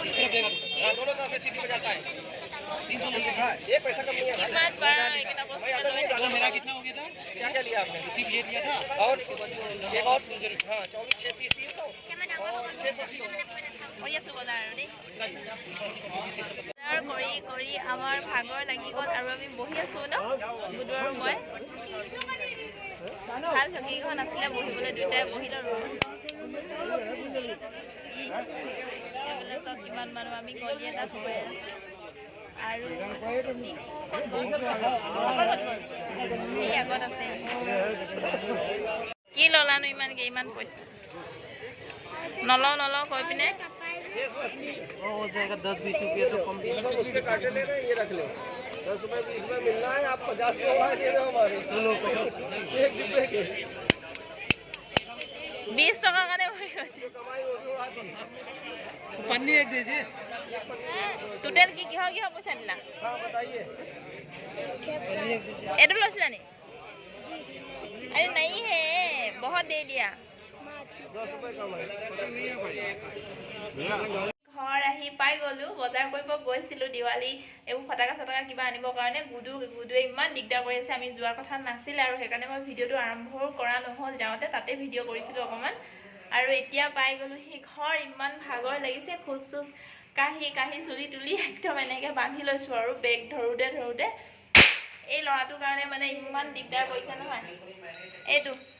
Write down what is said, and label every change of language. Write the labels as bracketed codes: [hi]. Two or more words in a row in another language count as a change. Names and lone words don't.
[hi] दोनों तरफ से सीटी बजाता है 300 रुपये का ये पैसा कम नहीं है [as] কিমান বাৰ এইকেইটা বস্তু [hi] भाई अगर नहीं डाला मेरा कितना हो गया था क्या क्या लिया आपने सिर्फ ये दिया था और एक और हाँ 24 6 30 300 और 680 [as] কৰি আছোঁ বজাৰ আৰু দেই বজাৰ কৰি কৰি আমাৰ ভাগৰ লাগি গ'ল আৰু আমি বহি আছোঁ ন গুডু আৰু মই ভাল চকীখন আছিলে বহিবলৈ দুয়োটাই বহি ল'লোঁ কিমান মানুহ আমি গলি এটা সোমাই আৰু এই আগত আছে কি ল'লানো ইমানকৈ ইমান পইচা নলওঁ কৈ পিনে [hi] हो जाएगा 10-20 रुपये तो कम दिया सब उसके काटे ले रहे हैं ये रख ले 10 रुपये 20 रुपये मिलना है आप 50 रुपये दे रहे हो हमारे एक डिब्बे के [as] 20 টকাৰ কাৰণে হৈ গৈছে [hi] कमाई होगी उड़ा दी पन्नी एक दीजिए [as] টোটেল কি কিহৰ পইচা দিলা [hi] हाँ बताइए [as] এইটো লৈছিলা নি [hi] अरे नहीं है बहुत दे दिया 10 रुपये कमाई [as] ঘৰ আহি পাই গ'লো বজাৰ কৰিব গৈছিলোঁ দিৱালী এইবোৰ ফটাকা চটাকা কিবা আনিবৰ কাৰণে গুডুৱে ইমান দিগদাৰ কৰি আছে আমি যোৱাৰ কথা নাছিলে আৰু সেইকাৰণে মই ভিডিঅ'টো আৰম্ভ কৰা নহ'ল যাওঁতে তাতে ভিডিঅ' কৰিছিলোঁ অকণমান আৰু এতিয়া পাই গ'লো সি ঘৰ ইমান ভাগৰ লাগিছে খোজ চোজ কাহি চুলি তুলি একদম এনেকৈ বান্ধি লৈছোঁ আৰু বেগ ধৰোঁতে এই ল'ৰাটোৰ কাৰণে মানে ইমান দিগদাৰ কৰিছে নহয় এইটো